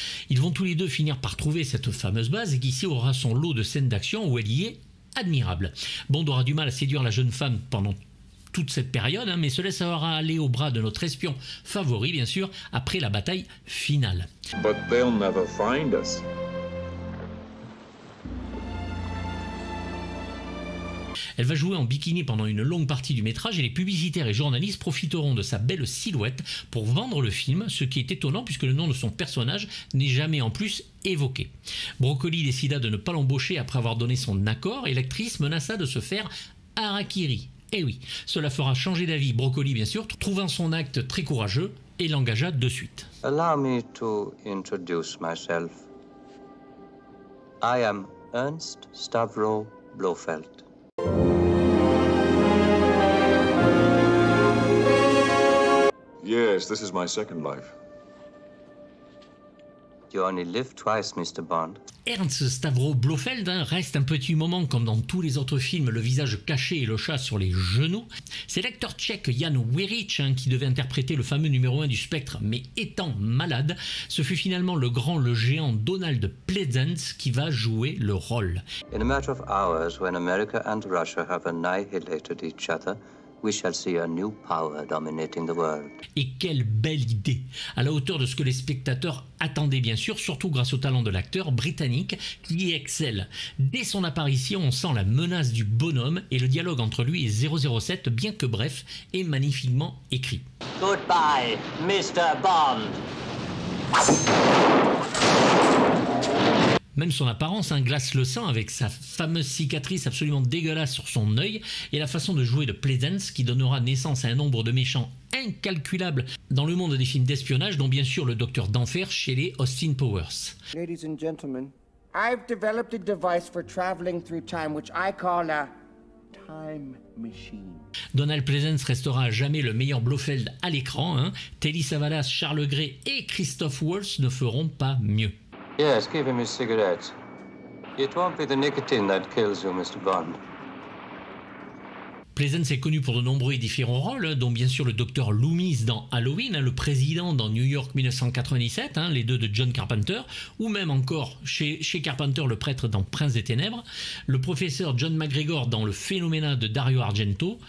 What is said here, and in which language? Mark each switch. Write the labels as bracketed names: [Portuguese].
[French] Ils vont tous les deux finir par trouver cette fameuse base et Kissy aura son lot de scènes d'action où elle y est admirable. Bond aura du mal à séduire la jeune femme pendant toute cette période, mais se laissera aller au bras de notre espion favori, bien sûr, après la bataille finale. [English] But they'll never find us. [French] Elle va jouer en bikini pendant une longue partie du métrage et les publicitaires et journalistes profiteront de sa belle silhouette pour vendre le film, ce qui est étonnant puisque le nom de son personnage n'est jamais en plus évoqué. Broccoli décida de ne pas l'embaucher après avoir donné son accord et l'actrice menaça de se faire harakiri. Et oui, cela fera changer d'avis Broccoli bien sûr, trouvant son acte très courageux et l'engagea de suite. [English] Allow me to introduce myself. I am Ernst Stavro Blofeld. Yes, this is my second life. You only live twice, Mr. Bond. [French] Ernst Stavro Blofeld reste un petit moment comme dans tous les autres films, le visage caché et le chat sur les genoux. C'est l'acteur tchèque Jan Werich qui devait interpréter le fameux numéro 1 du Spectre, mais étant malade, ce fut finalement le géant Donald Pleasence qui va jouer le rôle. [English] In a matter of hours, when America and Russia have annihilated each other, we shall see a new power dominating the world. [French] Et quelle belle idée! À la hauteur de ce que les spectateurs attendaient bien sûr, surtout grâce au talent de l'acteur britannique qui excelle. Dès son apparition, on sent la menace du bonhomme et le dialogue entre lui et 007, bien que bref, est magnifiquement écrit. [English] Goodbye, Mr. Bond. [French] Même son apparence glace le sang avec sa fameuse cicatrice absolument dégueulasse sur son œil et la façon de jouer de Pleasence qui donnera naissance à un nombre de méchants incalculables dans le monde des films d'espionnage, dont bien sûr le Docteur d'Enfer chez les Austin Powers. [English] Ladies and gentlemen, I've developed a device for traveling through time which I call a time machine. [French] Donald Pleasence restera à jamais le meilleur Blofeld à l'écran. Hein. Telly Savalas, Charles Gray et Christoph Waltz ne feront pas mieux. [English] Yes, give him his cigarettes. It won't be the nicotine that kills you, Mr. Bond. [French] Pleasence est connu pour de nombreux et différents rôles, dont bien sûr le docteur Loomis dans Halloween, le président dans New York 1997, les deux de John Carpenter, ou même encore chez Carpenter le prêtre dans Prince des Ténèbres, le professeur John McGregor dans Le Phénoménal de Dario Argento.